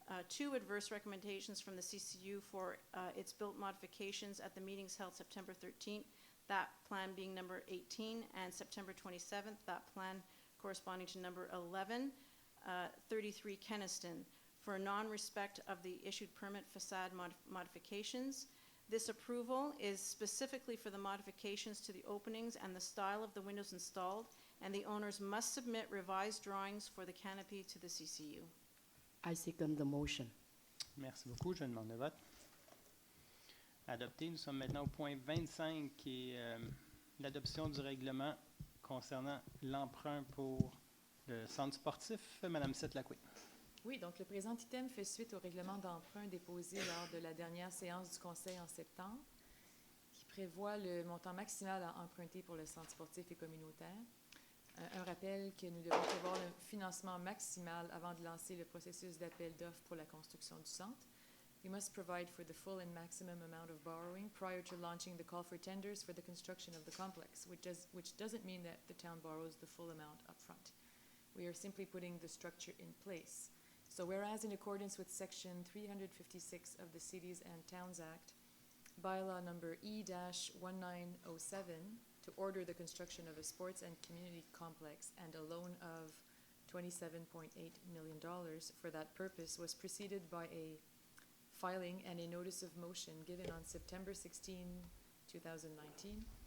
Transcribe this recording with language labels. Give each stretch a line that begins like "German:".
English: 2 adverse recommendations from the CCU for its built modifications at the meetings held September 13th, that plan being number 18, and September 27th, that plan corresponding to number 11, 33 Kenniston, for non-respect of the issued permit facade modifications. This approval is specifically for the modifications to the openings and the style of the windows installed, and the owners must submit revised drawings for the canopy to the CCU. I second the motion.
French: Merci beaucoup. Je demande le vote. Adopté. Nous sommes maintenant au point 25, qui est l'adoption du règlement concernant l'emprunt pour le centre sportif. Madame Sette-Lacoué. Oui, donc le présent item fait suite au règlement d'emprunt déposé lors de la dernière séance du conseil en septembre, qui prévoit le montant maximal à emprunter pour le centre sportif et communautaire. Un rappel que nous devons prévoir le financement maximal avant de lancer le processus d'appel d'offres pour la construction du centre.
English: We must provide for the full and maximum amount of borrowing prior to launching the call for tenders for the construction of the complex, which doesn't mean that the town borrows the full amount up front. We are simply putting the structure in place. So whereas in accordance with Section 356 of the Cities and Towns Act, bylaw number E-1907, to order the construction of a sports and community complex and a loan of $27.8 million for that purpose was preceded by a filing and a notice of motion given on September 16, 2019.